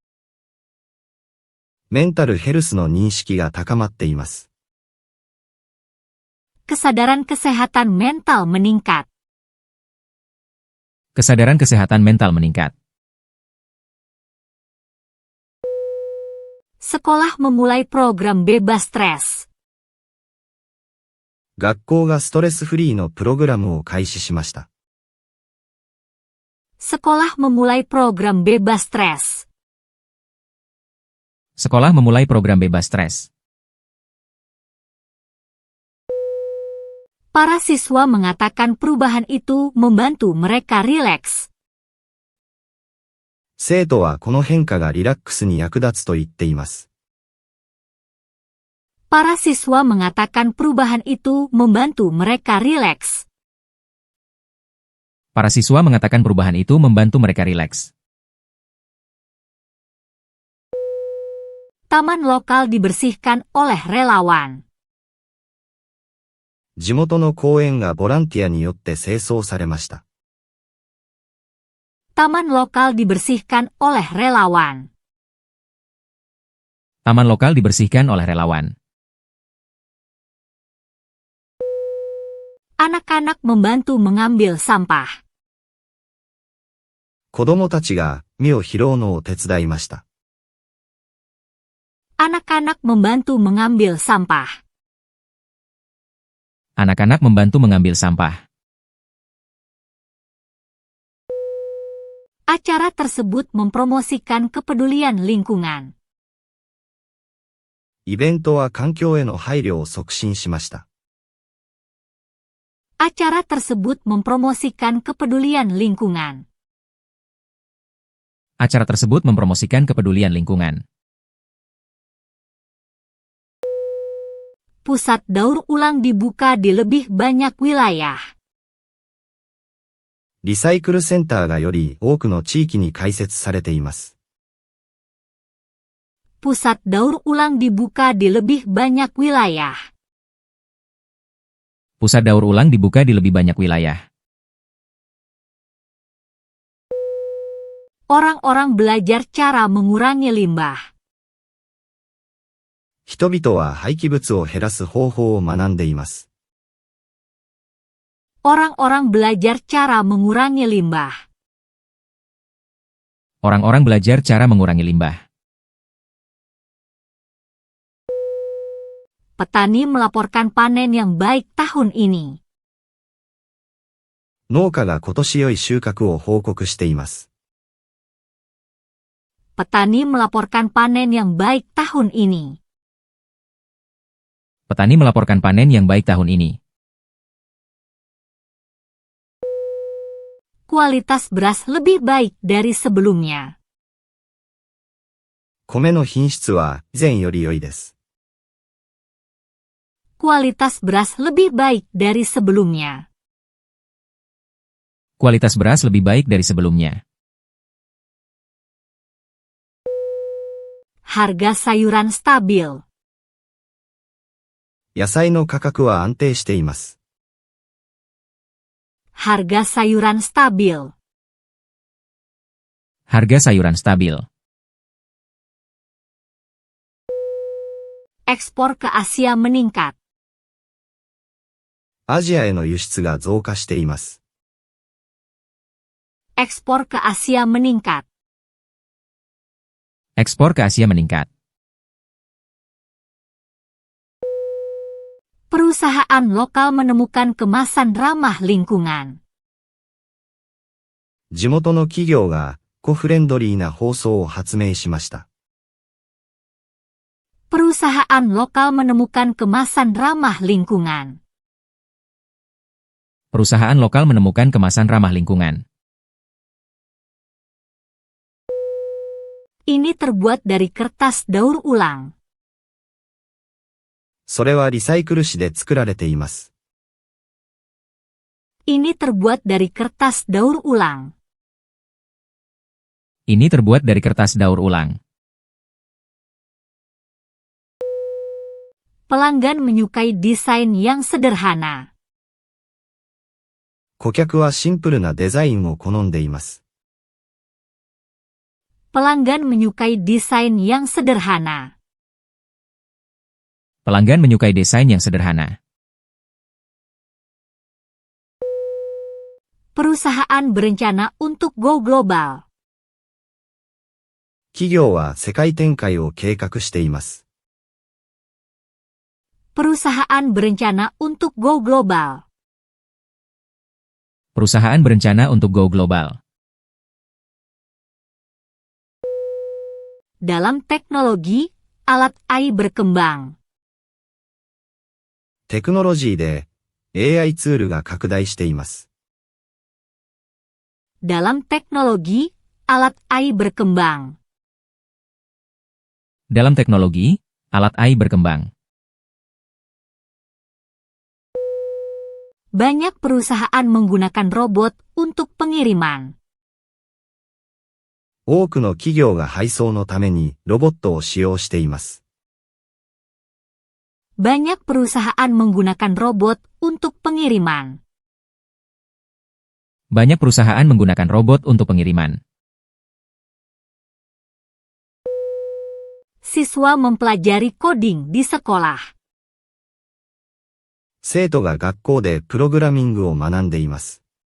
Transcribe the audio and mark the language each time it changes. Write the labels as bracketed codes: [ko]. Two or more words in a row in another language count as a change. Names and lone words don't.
[ja] メンタルヘルスの認識が高まっています。 [id] Kesadaran kesehatan mental meningkat. Kesadaran kesehatan mental meningkat. Sekolah memulai program bebas stres. [ja] 学校がストレスフリーのプログラムを開始しました。 [id] Sekolah memulai program bebas stres. Sekolah memulai program bebas stres. Para siswa mengatakan perubahan itu membantu mereka rileks. [ja] 生徒はこの変化がリラックスに役立つと言っています。 [id] Para siswa mengatakan perubahan itu membantu mereka rileks. Para siswa mengatakan perubahan itu membantu mereka rileks. Taman lokal dibersihkan oleh relawan. [ja] 地元の公園がボランティアによって清掃されました。 [id] Taman lokal dibersihkan oleh relawan. Taman lokal dibersihkan oleh relawan. Anak-anak membantu mengambil sampah. [ja] 子供たちが実を拾うのを手伝いました。 [id] Anak-anak membantu mengambil sampah. Anak-anak membantu mengambil sampah. Acara tersebut mempromosikan kepedulian lingkungan. [ja] イベントは環境への配慮を促進しました。 [id] Acara tersebut mempromosikan kepedulian lingkungan. Acara tersebut mempromosikan kepedulian lingkungan. Pusat daur ulang dibuka di lebih banyak wilayah. [ja] リサイクルセンターがより多くの地域に開設されています。 [id] Pusat daur ulang dibuka di lebih banyak wilayah. Pusat daur ulang dibuka di lebih banyak wilayah. Orang-orang belajar cara mengurangi limbah. [ja] 人々は廃棄物を減らす方法を学んでいます。 [id] Orang-orang belajar cara mengurangi limbah. Orang-orang belajar cara mengurangi limbah. Petani melaporkan panen yang baik tahun ini. [ja] 農家が今年良い収穫を報告しています。 [id] Petani melaporkan panen yang baik tahun ini. Petani melaporkan panen yang baik tahun ini. Kualitas beras lebih baik dari sebelumnya. [ja] 米の品質は以前より良いです。 [id] Kualitas beras lebih baik dari sebelumnya. Kualitas beras lebih baik dari sebelumnya. Harga sayuran stabil. [ja] 野菜の価格は安定しています。 [id] Harga sayuran stabil. Harga sayuran stabil. Ekspor ke Asia meningkat. [ja] アジアへの輸出が増加しています。 [id] Ekspor ke Asia meningkat. Ekspor ke Asia meningkat. Perusahaan lokal menemukan kemasan ramah lingkungan. [ja] 地元の企業がエコフレンドリーな包装を発明しました。 [id] Perusahaan lokal menemukan kemasan ramah lingkungan. Perusahaan lokal menemukan kemasan ramah lingkungan. Ini terbuat dari kertas daur ulang. [ja] それはリサイクル紙で作られています。 [id] Ini terbuat dari kertas daur ulang. Ini terbuat dari kertas daur ulang. Pelanggan menyukai desain yang sederhana. [ja] 顧客はシンプルなデザインを好んでいます。 [id] Pelanggan menyukai desain yang sederhana. Pelanggan menyukai desain yang sederhana. Perusahaan berencana untuk [en] go global. [ja] 企業は世界展開を計画しています。 [id] Perusahaan berencana untuk [en] go global. [id] Perusahaan berencana untuk [en] go global. [id] Dalam teknologi, alat AI berkembang. [ja] テクノロジーで AI ツールが拡大しています。 [id] Dalam teknologi, alat AI berkembang. Dalam teknologi, alat AI berkembang. Banyak perusahaan menggunakan robot untuk pengiriman. [ja] 多くの企業が配送のためにロボットを使用しています。 [id] Banyak perusahaan menggunakan robot untuk pengiriman. Banyak perusahaan menggunakan robot untuk pengiriman. Siswa mempelajari coding di sekolah. [ja] 生徒が学校でプログラミングを学んでいます。